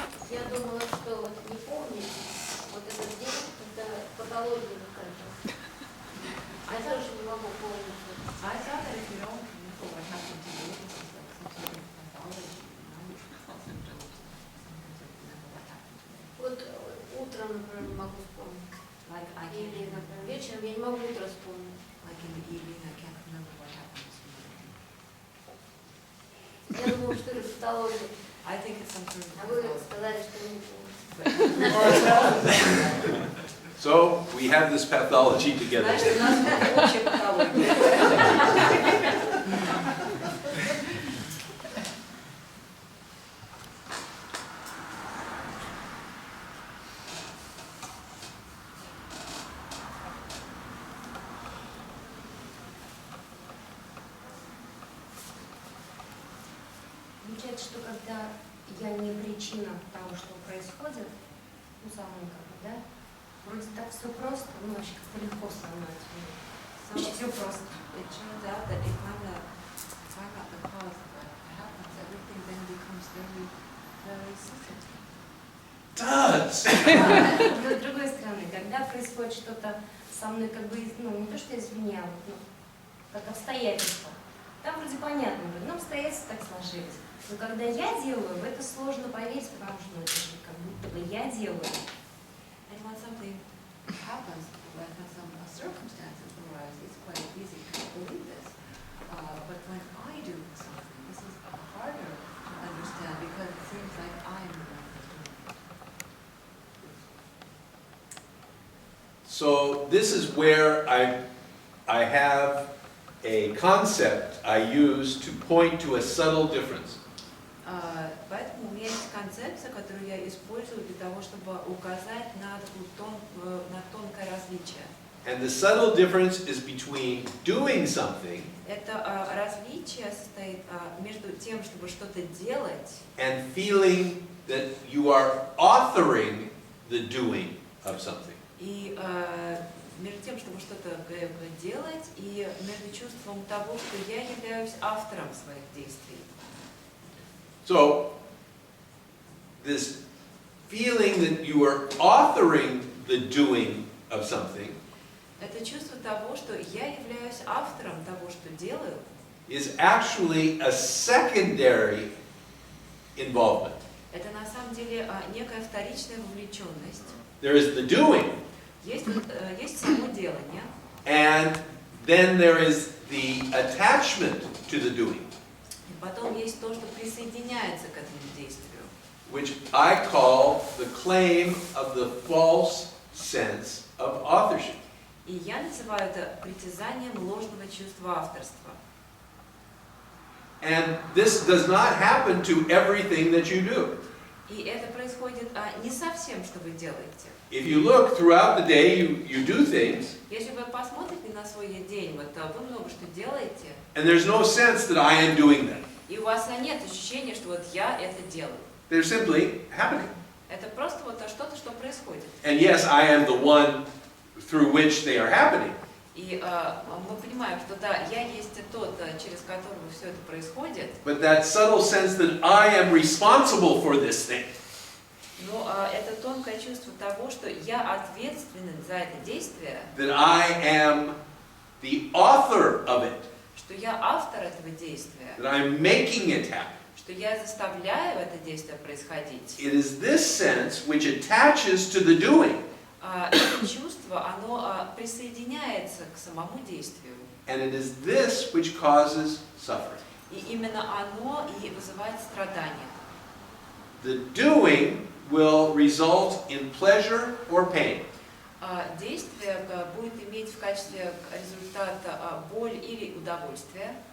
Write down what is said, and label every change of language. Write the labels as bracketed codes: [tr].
[ru] Я думала, что вот не помнить вот этот день, когда патология какая-то. Я тоже не могу помнить. [en] I thought that if you don't remember what happened to you, this is like some sort of pathology, you know, you don't remember what happened to you. [ru] Вот утром, например, не могу вспомнить. [en] Like I can't [ru] Или, [en] remember, [ru] например, вечером я не могу утро вспомнить. [en] like in the evening, I can't remember what happened this morning. [ru] Я думала, что это патология. [en] I think it's some sort of [ru] А вы [en] pathology. [ru] сказали, что не помните. [en] So we have this pathology together. [ru] Значит, у нас общая патология. Получается, что когда я не причина того, что происходит, ну, со мной как бы, да, вроде так все просто, ну, вообще как-то легко становится. Вообще все просто. [en] It turns out that if I'm not the cause of what happens, everything then becomes very, very simple. Does. [ru] Но с другой стороны, когда происходит что-то со мной, как бы, ну, не то, что извне, а вот, ну, как обстоятельства, там вроде понятно, ну, обстоятельства так сложились. Но когда я делаю, в это сложно поверить, потому что, ну, это же как будто бы я делаю. [en] And when something happens, like when some circumstances arise, it's quite easy to believe this. But when I do something, this is harder to understand because it seems like I'm the one who's doing it. So this is where I have a concept I use to point to a subtle difference. [ru] Поэтому у меня есть концепция, которую я использую для того, чтобы указать на тонкое различие. [en] And the subtle difference is between doing something [ru] Это различие состоит между тем, чтобы что-то делать, [en] and feeling that you are authoring the doing of something. [ru] и между тем, чтобы что-то делать, и между чувством того, что я являюсь автором своих действий. [en] So, this feeling that you are authoring the doing of something [ru] Это чувство того, что я являюсь автором того, что делаю, [en] is actually a secondary involvement. [ru] это на самом деле некая вторичная вовлеченность. [en] There is the doing, [ru] Есть само делание, [en] and then there is the attachment to the doing, [ru] и потом есть то, что присоединяется к этому действию, [en] which I call the claim of the false sense of authorship. [ru] И я называю это притязанием ложного чувства авторства. [en] And this does not happen to everything that you do. [ru] И это происходит не со всем, что вы делаете. [en] If you look throughout the day, you do things, [ru] Если вы посмотрите на свой день, вот вы много что делаете, [en] and there's no sense that I am doing them. [ru] и у вас нет ощущения, что вот я это делаю. [en] They're simply happening. [ru] Это просто вот что-то, что происходит. [en] And yes, I am the one through which they are happening. [ru] И мы понимаем, что да, я есть тот, через которого все это происходит, [en] But that subtle sense that I am responsible for this thing, [ru] но это тонкое чувство того, что я ответственен за это действие, [en] that I am the author of it, [ru] что я автор этого действия, [en] that I'm making it happen. [ru] что я заставляю это действие происходить. [en] It is this sense which attaches to the doing, [ru] Это чувство, оно присоединяется к самому действию. [en] and it is this which causes suffering. [ru] И именно оно и вызывает страдания. [en] The doing will result in pleasure or pain. [ru] Действие будет иметь в качестве результата боль или удовольствие.